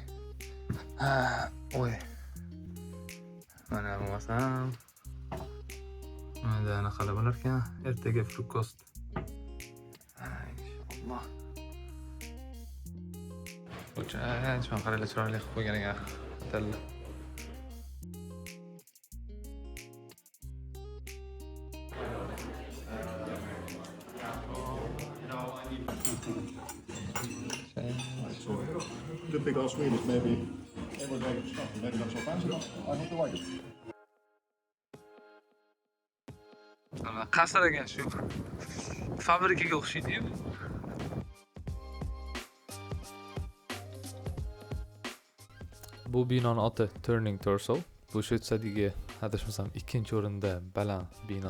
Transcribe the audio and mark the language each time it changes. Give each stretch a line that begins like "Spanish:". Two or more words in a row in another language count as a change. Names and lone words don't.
Uzbek: Oy. Mana bo'lmasam. Mana anaqa bo'lar ekan. Ertaga frukost. Inshaalloh. O'cha, qaranglar chiroyli qilib qo'ygan ekan hotelni.
English: Good big old Swedish, maybe it would make it stuffy, maybe not so fancy, but I need to like it.
Uzbek: Qasr ekan shu. Fabrikaga o'xshaydi-yu. Bu binoning oti Turning Torso. Bu Shvetsiyadagi, adashmasam, 2-o'rinda baland bino.